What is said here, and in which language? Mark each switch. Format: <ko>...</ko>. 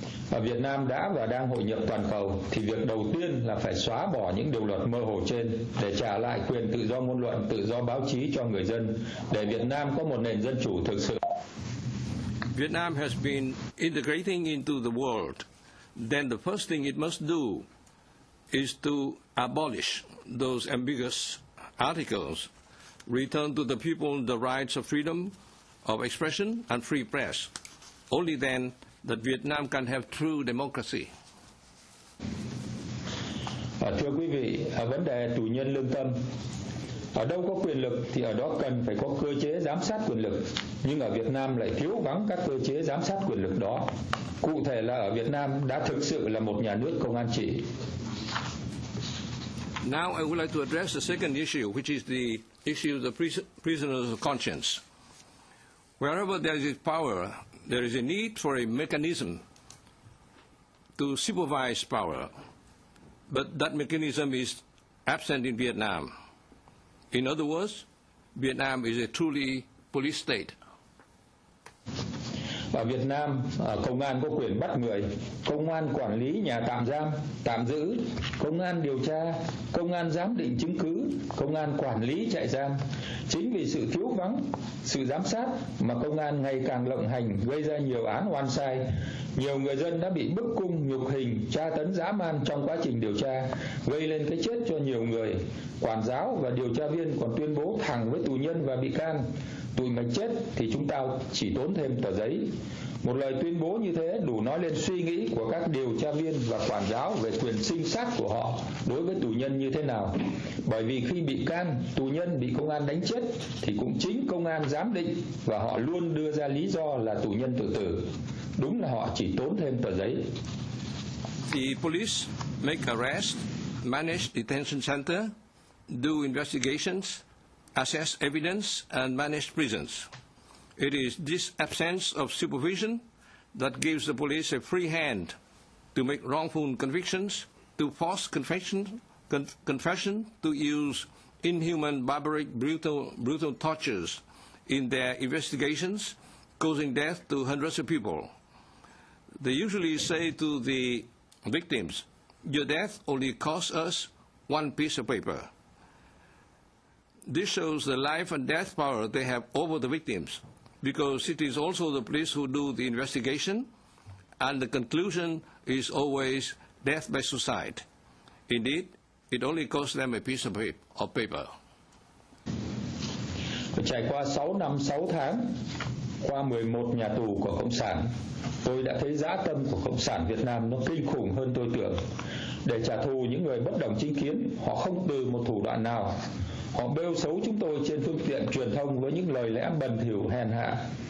<vi>Ở Việt Nam đã và đang hội nhập toàn cầu thì việc đầu tiên là phải xóa bỏ những điều luật mơ hồ trên để trả lại quyền tự do ngôn luận, tự do báo chí cho người dân, để Việt Nam có một nền dân chủ thực sự.</vi> <en>Vietnam has been integrating into the world. Then the first thing it must do is to abolish those ambiguous articles, return to the people the rights of freedom of expression and free press. Only then that Vietnam can have true democracy.</en> <vi>Thưa quý vị, vấn đề tù nhân lương tâm. Ở đâu có quyền lực thì ở đó cần phải có cơ chế giám sát quyền lực, nhưng ở Việt Nam lại thiếu vắng các cơ chế giám sát quyền lực đó. Cụ thể là ở Việt Nam đã thực sự là một nhà nước công an trị.</vi> <en>Now I would like to address the second issue, which is the issue of the prisoners of conscience. Wherever there is power, there is a need for a mechanism to supervise power, but that mechanism is absent in Vietnam. In other words, Vietnam is a truly police state.</en> <vi>Ở Việt Nam, công an có quyền bắt người, công an quản lý nhà tạm giam, tạm giữ, công an điều tra, công an giám định chứng cứ, công an quản lý trại giam. Chính vì sự thiếu vắng, sự giám sát mà công an ngày càng lộng hành, gây ra nhiều án oan sai. Nhiều người dân đã bị bức cung, nhục hình, tra tấn dã man trong quá trình điều tra, gây lên cái chết cho nhiều người. Quản giáo và điều tra viên còn tuyên bố thẳng với tù nhân và bị can: tụi mày chết thì chúng tao chỉ tốn thêm tờ giấy. Một lời tuyên bố như thế đủ nói lên suy nghĩ của các điều tra viên và quản giáo về quyền sinh sát của họ đối với tù nhân như thế nào. Bởi vì khi bị can, tù nhân bị công an đánh chết thì cũng chính công an giám định và họ luôn đưa ra lý do là tù nhân tự tử. Đúng là họ chỉ tốn thêm tờ giấy.</vi> <en>The police make arrests, manage detention center, do investigations, assess evidence, and manage prisons. It is this absence of supervision that gives the police a free hand to make wrongful convictions, to force confession, to use inhuman, barbaric, brutal tortures in their investigations, causing death to hundreds of people. They usually say to the victims, "Your death only cost us one piece of paper." This shows the life and death power they have over the victims, because it is also the police who do the investigation, and the conclusion is always death by suicide. Indeed, it only costs them a piece of paper.</en> <vi>Trải qua 6 năm 6 tháng, qua 11 nhà tù của Cộng sản, tôi đã thấy dã tâm của Cộng sản Việt Nam nó kinh khủng hơn tôi tưởng. Để trả thù những người bất đồng chính kiến, họ không từ một thủ đoạn nào. Họ bêu xấu chúng tôi trên phương tiện truyền thông với những lời lẽ bẩn thỉu hèn hạ.</vi>